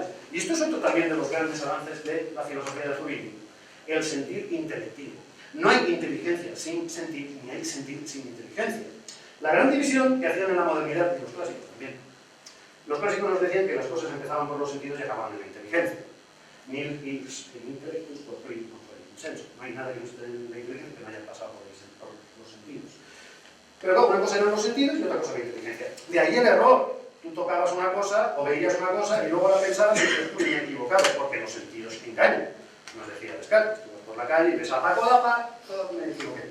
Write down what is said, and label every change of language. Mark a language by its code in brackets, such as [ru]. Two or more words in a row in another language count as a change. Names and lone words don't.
[es] Y esto es otro también de los grandes avances de la filosofía del jurídico, el sentir intelectivo. No hay inteligencia sin sentir, ni hay sentir sin inteligencia. La gran división que hacían en la modernidad, y los clásicos también. Los clásicos nos decían que las cosas empezaban por los sentidos y acababan en la inteligencia. [la] Nil ix in intellectus quod primum fuerit in sensu. [es] No hay nada que no esté en la inteligencia que no haya pasado por los sentidos. Pero claro, una cosa eran los sentidos y otra cosa la inteligencia. De ahí el error. Tú tocabas una cosa o veías una cosa y luego la pensabas y dices, uy, me he equivocado, porque los sentidos te engañan. Nos decía Descartes, tú vas por la calle y ves a Paco la pata, me equivoqué.